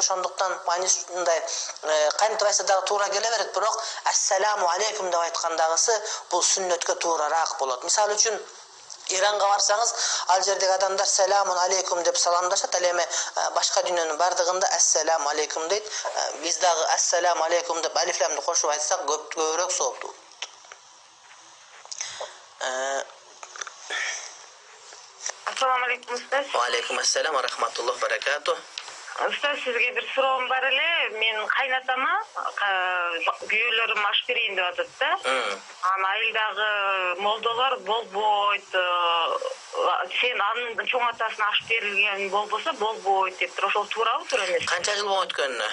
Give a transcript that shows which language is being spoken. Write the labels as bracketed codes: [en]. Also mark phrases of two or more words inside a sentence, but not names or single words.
[ky] Ошондуктан маанисинде кантип айтса дагы туура келе берет, бирок [ar] السلام عليكم [ky] деп айткандагысы бул сүннөткө туурарак болот. Мисалы үчүн Иранга барсаңыз, ал жердеги адамдар [ar] سلام عليكم [ky] деп саламдашат, ал эми башка дүйнөнүн бардыгында [ar] السلام عليكم [ky] дейт. Биз дагы [ar] السلام عليكم [ky] деп алиф ламды кошуп айтсак көбүрөөк сооптуу. [ar] السلام عليكم أستاذ. وعليكم السلام ورحمة الله وبركاته. [ky] Ustaz, sizge bir sorum бар эле. Мен кайнатама күйөөлөрүм аш берейин деп атат да. Айылдагы молдолор болбойт. Сен анын чоң атасына аш берилген болбосо болбойт деп туруп, ошол туурабы, туура эмеспи? Канча жыл болуп өткөнүнө?